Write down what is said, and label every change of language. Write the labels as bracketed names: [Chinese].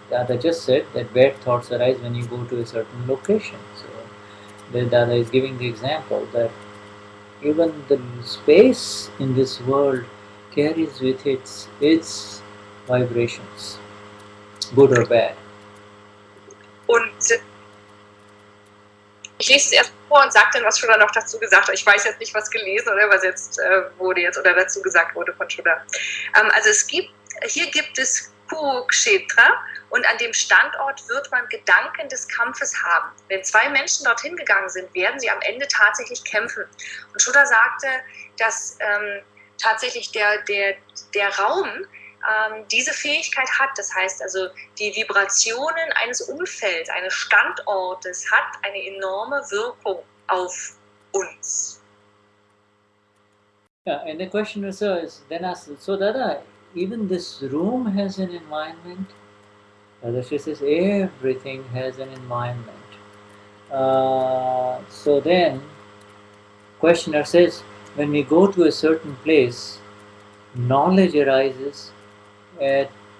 [English] Dada just said that bad thoughts arise when you go to a certain location. So the Dada is giving the example that even the space in this world carries with its vibrations, good or bad. [German] Und ich lese es erst vor und sage dann, was Shuddha noch dazu gesagt hat. Ich weiß jetzt nicht, was gelesen oder übersetzt wurde jetzt oder dazu gesagt wurde von Shuddha. Also hier gibt es Kurukshetra und an dem Standort wird man Gedanken des Kampfes haben. Wenn 2 Menschen dorthin gegangen sind, werden sie am Ende tatsächlich kämpfen. Und Shuddha sagte, dass tatsächlich der Raum diese Fähigkeit hat. Das heißt also, die Vibrationen eines Umfelds, eines Standortes hat eine enorme Wirkung auf uns. [English] Yeah, and the question is then asked, so Dada, even this room has an environment? Dada, she says everything has an environment. So then, questioner says, when we go to a certain place, knowledge arises at